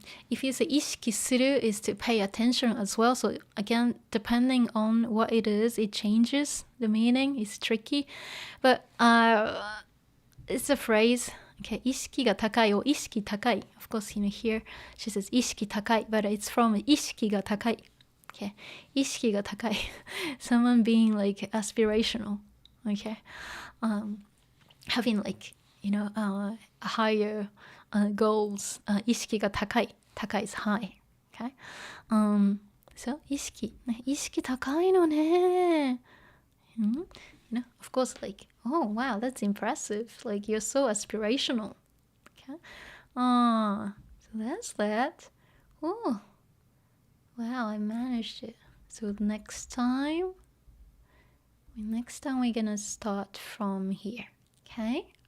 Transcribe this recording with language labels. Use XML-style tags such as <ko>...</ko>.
<en>If you say</en> <ja>意識する</ja> <en>is to pay attention as well. So again, depending on what it is, it changes the meaning. It's tricky, but it's a phrase. Okay,</en> <ja>意識が高い</ja> <en>or</en> <ja>意識高い.</ja> <en>Of course, you know, here she says</en> <ja>意識高い,</ja> <en>but it's from</en> <ja>意識が高い. Okay, 意識が高い.</ja> <en>Someone being like aspirational. Okay, having like, you know, higher goals.</en> <ja>意識が高い.高い</ja> <en>is high. Okay, so</en> <ja>意識高いのね.</ja> <en>You know, of course, like, oh wow, that's impressive. Like, you're so aspirational. Okay, so that's that. Oh, wow, I managed it. So next time we're gonna start from here. Okay.</en>